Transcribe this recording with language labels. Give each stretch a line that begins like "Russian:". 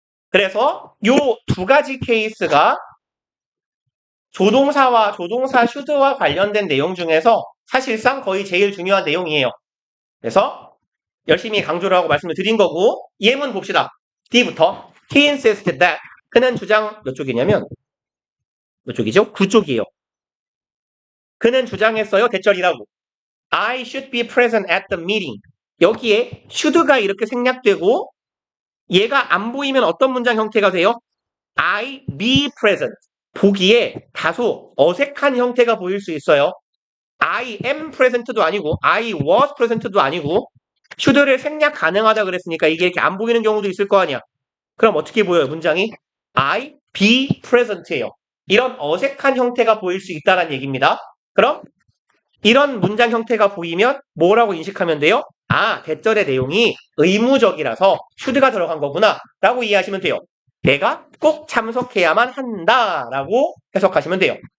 Korean: 그래서 요 두 가지 케이스가 조동사와 조동사 should와 관련된 내용 중에서 사실상 거의 제일 중요한 내용이에요. 그래서 열심히 강조를 하고 말씀을 드린 거고 예문 봅시다. D부터
English: He insisted that
Korean: 그는 주장 몇 쪽이냐면 몇 쪽이죠? 9쪽이에요. 그는 주장했어요. 대절이라고.
English: I should be present at the meeting.
Korean: 여기에 should가 이렇게 생략되고 얘가 안 보이면 어떤 문장 형태가 돼요?
English: I be present.
Korean: 보기에 다소 어색한 형태가 보일 수 있어요.
English: I am present
Korean: 도 아니고
English: I was present
Korean: 도 아니고 should를 생략 가능하다 그랬으니까 이게 이렇게 안 보이는 경우도 있을 거 아니야. 그럼 어떻게 보여요, 문장이?
English: I be present예요.
Korean: 이런 어색한 형태가 보일 수 있다는 얘기입니다. 그럼 이런 문장 형태가 보이면 뭐라고 인식하면 돼요? 아, 대절의 내용이 의무적이라서 should가 들어간 거구나 라고 이해하시면 돼요. 내가 꼭 참석해야만 한다 라고 해석하시면 돼요.